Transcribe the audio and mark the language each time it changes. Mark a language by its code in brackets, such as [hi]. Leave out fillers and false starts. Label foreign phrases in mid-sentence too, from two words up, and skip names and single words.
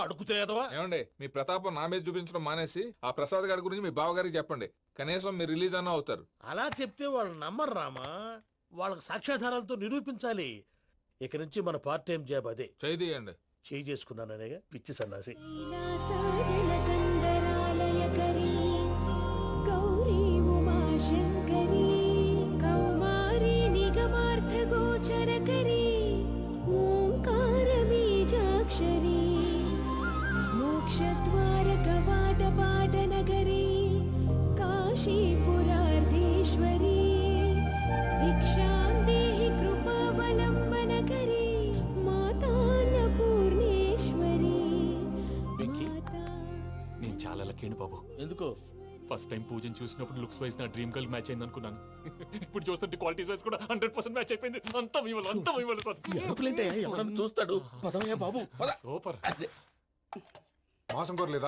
[te] అడుగుతాయేదవా. ఏమండి, మీ ప్రతాపం నా మీద చూపించడం మానేసి ఆ ప్రసాద్ గారి గురించి మీ బావగారికి చెప్పండి. కనీసం మీరు రిలీజ్ అన్న అవుతారు. అలా చెప్తే వాళ్ళు నమ్మరు రామా. వాళ్ళకి సాక్ష్యాధారాలతో నిరూపించాలి. ఇక నుంచి మన [en] part time job [te] అదే. చేయండి. చేయి చేసుకున్నాననేగా పిచ్చి సన్నాసి. [sa] लीलासाजनकन्दरालयकरी गौरी उमाशङ्करी कौमारी निगमार्थगोचरकरी ओङ्कारबीजाक्षरी मोक्षद्वारकवाटपाटनगरी काशीपुरार्धेश्वरी भिक्षां देहि कृपावलम्बनकरी मातान्नपूर्णेश्वरी. [te] నేను చాలా లక్కీ బాబు. ఎందుకో? [en] first time [te] పూజను చూసినప్పుడు [en] looks wise [te] నా [en] dream girl match [te] అయింది అనుకున్నాను. ఇప్పుడు చూస్తుంటే [en] qualities wise [te] కూడా 100% మ్యాచ్ అయిపోయింది. అంతా మీ వల్ల, అంతా మీ వల్ల సార్. ఎవడన్నా చూస్తాడు. పదవయ్యా బాబు, సూపర్. మాసం కోరలేదా?